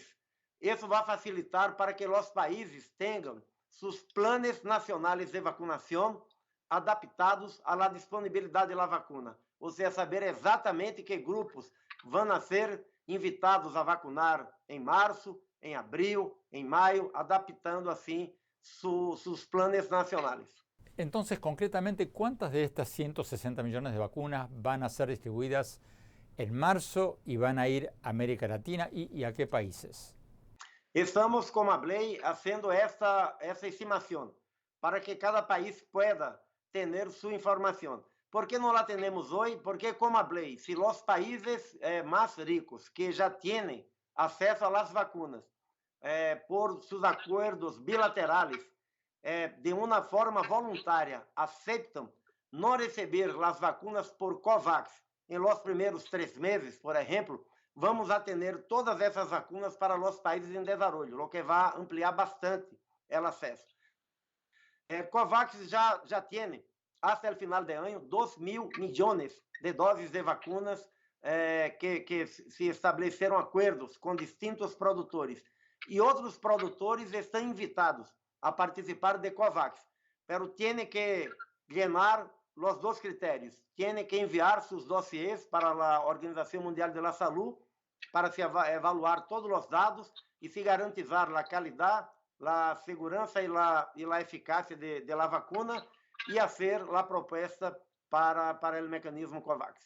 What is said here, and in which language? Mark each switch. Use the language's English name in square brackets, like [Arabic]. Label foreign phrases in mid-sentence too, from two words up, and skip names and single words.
[Portuguese] Isso vai facilitar para que os países tenham seus planos nacionais de vacunação adaptados à disponibilidade da vacuna. Ou seja, saber exatamente que grupos vão ser invitados a vacunar em março, em abril, em maio, adaptando assim seus planos nacionais. [Spanish] Entonces, concretamente, ¿cuántas de estas 160 millones de vacunas van a ser distribuidas en marzo y van a ir a América Latina y a qué países? Estamos, como hablei, haciendo [Portuguese] essa estimação [Spanish] para que cada país pueda tener su información. ¿Por qué no la tenemos hoy? Porque, como hablei, si los países más ricos que ya tienen acceso a las vacunas por sus acuerdos bilaterales [Portuguese] de uma forma voluntária aceptam não receber as vacinas por COVAX em los primeiros 3 meses, por exemplo, vamos a ter todas essas vacinas para os países em desenvolvimento, o que vai ampliar bastante o acesso. COVAX já tem [Spanish] hasta el final de año 2.000 millones de dosis de vacunas [Portuguese] que se estabeleceram acordos com distintos produtores. E outros produtores estão invitados a participar de COVAX, [Spanish] pero tiene que llenar los dos criterios. Tiene que enviar sus dossiers para la Organización Mundial de la Salud para se evaluar todos los dados y se garantizar la calidad, la segurança y la eficacia de la vacuna y hacer la propuesta para el mecanismo COVAX.